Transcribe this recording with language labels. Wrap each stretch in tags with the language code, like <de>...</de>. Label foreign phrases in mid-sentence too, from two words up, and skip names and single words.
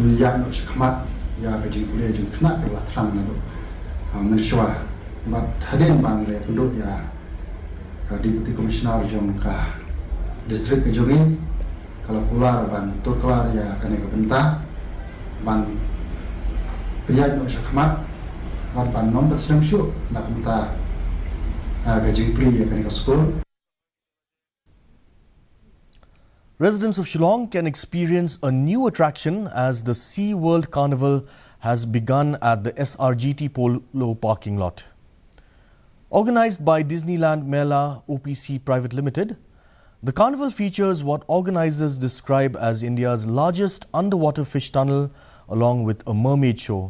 <kha>ya no khmat ya ka jing pule jing khna te la thrang na do men shwa ba thaden bang le kundu ya ka</kha> <en>deputy commissioner</en> <kha>jong ka district jogi kala pular ban tur kelar ya kani ka benta ban priya no khmat ban nom tak senam syu nak minta gajing pri ya kan school.</kha> <en>Residents of Shillong can experience a new attraction as the Sea World Carnival has begun at the SRGT Polo parking lot. Organized by Disneyland Mela OPC Private Limited, the carnival features what organizers describe as India's largest underwater fish tunnel along with a mermaid show.</en>